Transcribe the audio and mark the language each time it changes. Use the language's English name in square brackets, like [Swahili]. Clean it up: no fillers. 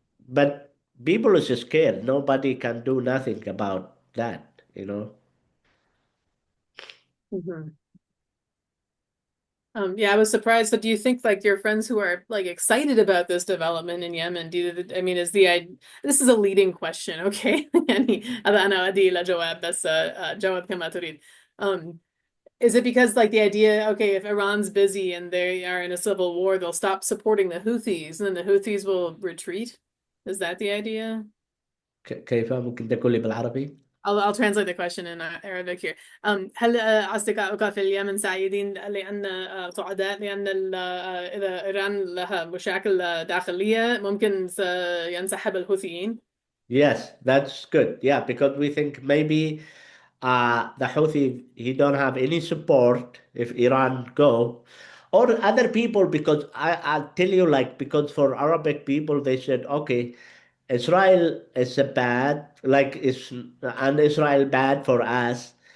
[English] But people is scared. Nobody can do nothing about that. Mhm. Yeah, I was surprised. So do you think like your friends who are like excited about this development in Yemen, I mean, this is a leading question, okay? [Arabic] يعني هذا أنا أدي إلى جواب بس جاوب كما تريد. [English] Um, is it because like the idea, okay, if Iran's busy and they are in a civil war, they'll stop supporting the Houthis and then the Houthis will retreat? Is that the idea? [Arabic] كيف ممكن تقول لي بالعربي؟ [English] I'll translate the question in Arabic here. [Arabic] هل أصدقائك في اليمن سعيدين لأن سعداء لأن إذا إيران لها مشاكل داخلية ممكن سينسحب الحوثيين؟ [English] Yes, that's good. Yeah, because we think maybe the Houthi he don't have any support if Iran go, or other people because I'll tell you like because for Arabic people they said okay, Israel is a bad like is and Israel bad for us.